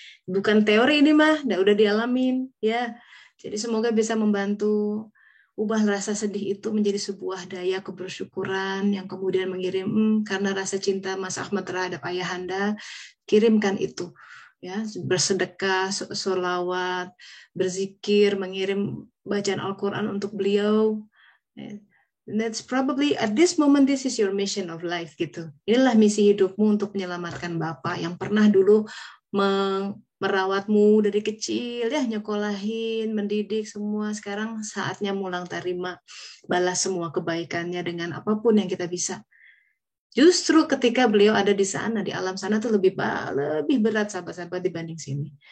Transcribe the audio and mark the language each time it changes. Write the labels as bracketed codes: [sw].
[id] Bukan teori ini mah, udah dialamin ya. Jadi semoga bisa membantu ubah rasa sedih itu menjadi sebuah daya kebersyukuran yang kemudian mengirim karena rasa cinta Mas Ahmad terhadap ayahanda, kirimkan itu ya, bersedekah, sholawat, berzikir, mengirim bacaan Al-Quran untuk beliau. [en] That's probably at this moment this is your mission of life [id] gitu. Inilah misi hidupmu untuk menyelamatkan Bapak yang pernah dulu merawatmu dari kecil ya, nyekolahin, mendidik semua. Sekarang saatnya mulang terima balas semua kebaikannya dengan apapun yang kita bisa. Justru ketika beliau ada di sana, di alam sana tuh lebih berat sahabat-sahabat dibanding sini.